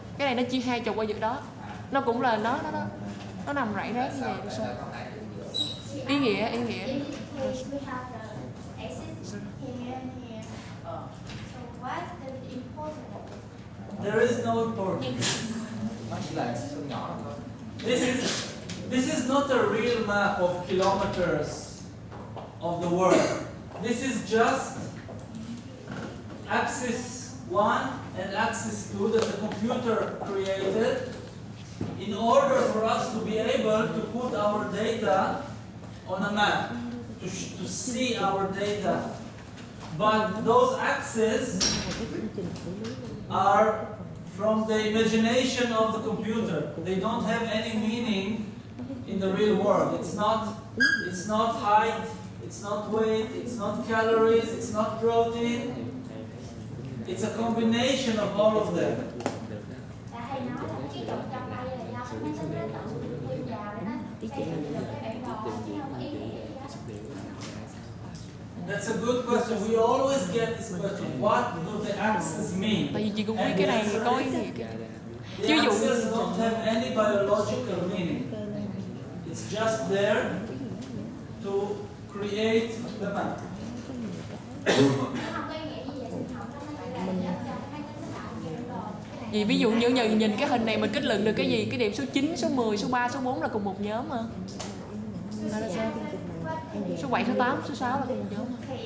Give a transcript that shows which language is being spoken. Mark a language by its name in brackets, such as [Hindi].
[Vietnamese] Cái này nó chia hai trục qua giữa đó. Nó cũng là nó nằm rải rác như vậy được sao? Ý nghĩa. [English] In this case, we have the axis here and here. So what's the importance? There is no importance. [Vietnamese] nó chỉ là số nhỏ thôi. [English] This is not a real map of kilometers of the world. This is just axis 1 and axis 2 that the computer created in order for us to be able to put our data on a map, to see our data but those axes are from the imagination of the computer. They don't have any meaning in the real world. It's not height, it's not weight, it's not calories, it's not protein. It's a combination of all of them. [Vietnamese] Là thầy nói là cái trục trong đây là do cái máy tính nó tự thêm vào để nó xây dựng được cái bản đồ chứ không có ý nghĩa gì đó. [English] That's a good question. We always get this question. What do the axes mean? [Vietnamese] Tại vì chị cũng biết cái này có ý nghĩa. [English] The axes don't have any biological meaning. It's just there to create the map. [Vietnamese] Nó không có ý nghĩa gì về sinh học, nó chỉ là giúp cho cái máy tính nó tạo ra bản đồ. Vì ví dụ như nhìn cái hình này mình kết luận được cái gì? Cái điểm số 9, số 10, số 3, số 4 là cùng một nhóm mà. Là sao? Số 7, số 8, số 6 là cùng một nhóm mà.